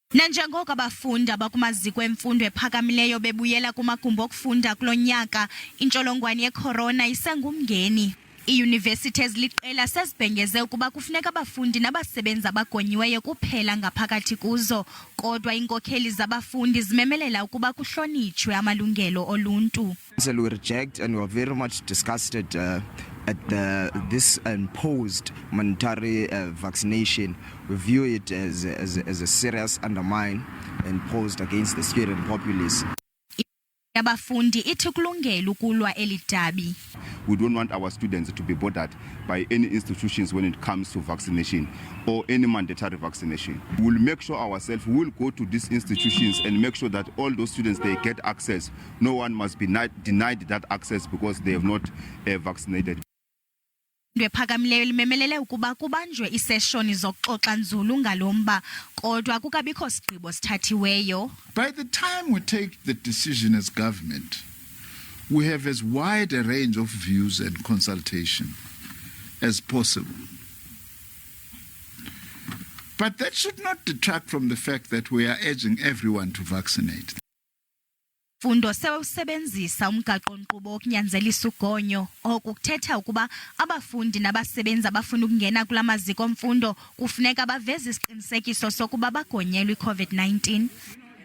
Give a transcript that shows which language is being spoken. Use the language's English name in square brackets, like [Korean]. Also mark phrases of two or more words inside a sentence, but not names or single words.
[Xhosa] Nanjengoko abafundi abakumaziko emfundo ephakamileyo bebuyela kumagumbi okufunda kulo nyaka, intsholongwane ye-corona isengumngeni. Iiyunivesithi eziliqela sezibhengeze ukuba kufuneka abafundi nabasebenzi abagonyiweyo kuphela ngaphakathi kuzo, kodwa iinkokheli zabafundi zimemelela ukuba kuhlonitshwe amalungelo oluntu. [English] So we reject and we are very much disgusted at this imposed mandatory vaccination. We view it as a serious undermine imposed against the student populace. [Xhosa] Abafundi ithi kulungela ukulwa elidabi. [English] We don't want our students to be bothered by any institutions when it comes to vaccination or any mandatory vaccination. We'll make sure ourselves, we'll go to these institutions and make sure that all those students, they get access. No one must be denied that access because they have not vaccinated. [Xhosa] Ephakamileyo limemelele ukuba kubanjwe iseshoni zokuxoxa nzulu ngalomba, kodwa kukabikho sigqibo sithathiweyo. [English] By the time we take the decision as government, we have as wide a range of views and consultation as possible. But that should not detract from the fact that we are urging everyone to vaccinate. [Xhosa] Mfundo sewusebenzisa umgaqo-nkqubo wokunyanzelisa ugonyo, oku kuthetha ukuba abafundi nabasebenzi abafuna ukungena kula maziko mfundo kufuneka baveze isiqinisekiso sokuba bagonyelwe i-COVID-19.